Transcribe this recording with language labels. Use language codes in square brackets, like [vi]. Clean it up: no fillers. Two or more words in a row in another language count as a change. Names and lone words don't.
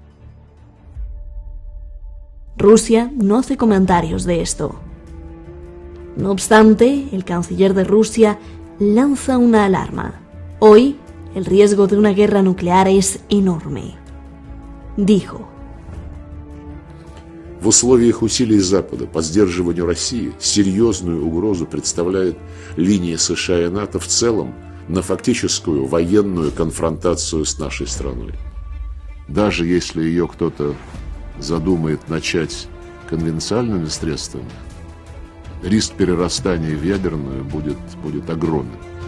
[es] Rusia no hace comentarios de esto. No obstante, el canciller de Rusia lanza una alarma. Hoy, el riesgo de una guerra nuclear es enorme. Dijo: [ru] В условиях усилий Запада по сдерживанию России серьезную угрозу представляет линия США и НАТО в целом на фактическую военную конфронтацию с нашей страной. Даже если ее кто-то задумает начать конвенциальными средствами, риск перерастания в ядерную будет огромен.